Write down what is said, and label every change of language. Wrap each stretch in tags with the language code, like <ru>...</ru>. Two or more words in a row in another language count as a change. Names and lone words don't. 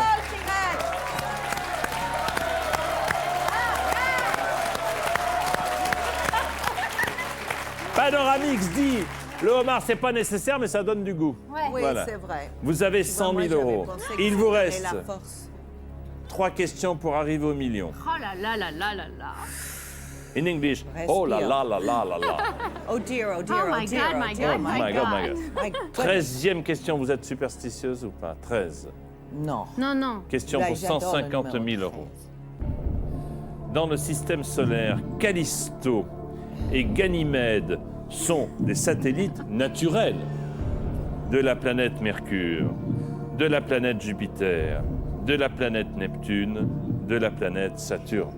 <fr>Panoramix dit le homard, c'est pas nécessaire, mais ça donne du goût. Ouais. Oui, Voilà. c'est vrai. Vous avez Tu vois, 100 moi, 000 j'avais euros. pensé que Il vous c'était reste la force. 3 questions pour arriver au million. Oh là là là là là là.</fr> <en>In English,</en> <fr>Respire. oh là là là là là là.</fr> <en>Oh dear, oh dear, Oh my dear, God, my dear, God, Oh my God, my God. my God.</en> <fr>13e question, vous êtes superstitieuse ou pas? 13. Non. Non. Question Là, pour j'adore le 150 000 numéro euros. Dans le système solaire, Callisto et Ganymède sont des satellites naturels de la planète Mercure, de la planète Jupiter, de la planète Neptune, de la planète Saturne.</fr>